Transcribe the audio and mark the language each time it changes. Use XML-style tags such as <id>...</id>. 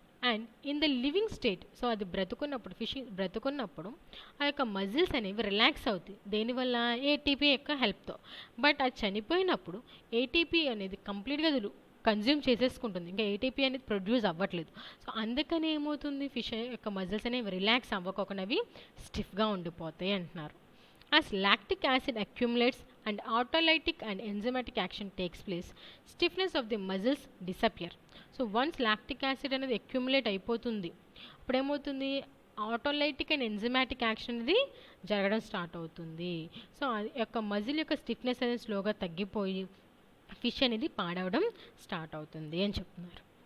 <en>and in the living state,</en> <te>so అది fish బ్రతుకున్నప్పుడు ఆ యొక్క మజిల్స్ అనేవి రిలాక్స్ అవుతాయి. దేనివల్ల, ఏటీపీ యొక్క హెల్ప్తో. బట్ అది చనిపోయినప్పుడు ఏటీపీ అనేది కంప్లీట్గా కన్జ్యూమ్ చేసేసుకుంటుంది, ఇంకా ఏటీపీ అనేది ప్రొడ్యూస్ అవ్వట్లేదు. సో అందుకని ఏమవుతుంది, ఫిష్ యొక్క మజిల్స్ అనేవి రిలాక్స్ అవ్వకొకనవి స్టిఫ్గా ఉండిపోతాయి అంటున్నారు.</te> <en>As lactic acid accumulates and autolytic and enzymatic action takes place, stiffness of the muscles disappear. So once</en> <te>lactic acid అనేది అక్యుములేట్ అయిపోతుంది, అప్పుడు ఏమవుతుంది, ఆటోలైటిక్ అండ్ ఎంజైమాటిక్ యాక్షన్ అనేది జరగడం స్టార్ట్ అవుతుంది. సో ఆ యొక్క మజిల్ యొక్క స్టిఫ్నెస్ అనేది స్లోగా తగ్గిపోయి ఫిష్ అనేది పాడవడం స్టార్ట్ అవుతుంది అని చెప్తున్నారు.</te>